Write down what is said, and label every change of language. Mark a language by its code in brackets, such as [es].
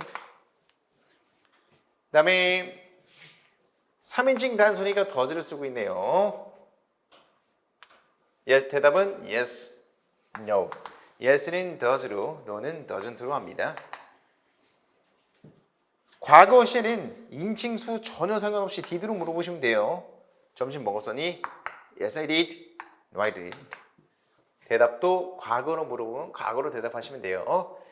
[ko] 그 다음에 3인칭 단수니까 does를 쓰고 있네요. yes, 대답은 yes, no. yes는 does로, no는 doesn't로 합니다. 과거 시에는 2인칭 수 전혀 상관없이 did로 물어보시면 돼요. 점심 먹었었니? [en] Yes, I did. No, I didn't. [ko] 대답도 과거로 물어보면 과거로 대답하시면 돼요.